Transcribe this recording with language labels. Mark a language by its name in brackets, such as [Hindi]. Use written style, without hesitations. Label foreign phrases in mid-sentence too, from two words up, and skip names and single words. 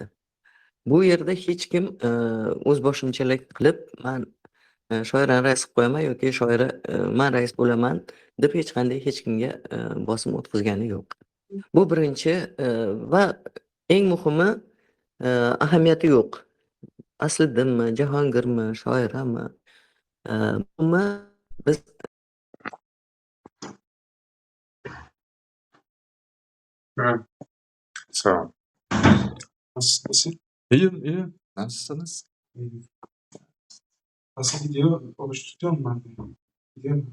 [Uzbek] Bu yerda hech kim o'z boshimchalik qilib, men shoirani rais qilib qo'yaman yoki shoira men rais bo'laman deb hech qanday hech kimga bosim o'tkazgani yo'q. Bu birinchi va eng muhimi ahamiyati yo'q. Asliddinmi, Jahongirmi, shoirami? Biz [Turkish] Sağ ol. Nasılsın? İyiyim. Nasılsınız? Nasıl gidiyor? Oruç tutuyor mu ben? Gidiyor mu?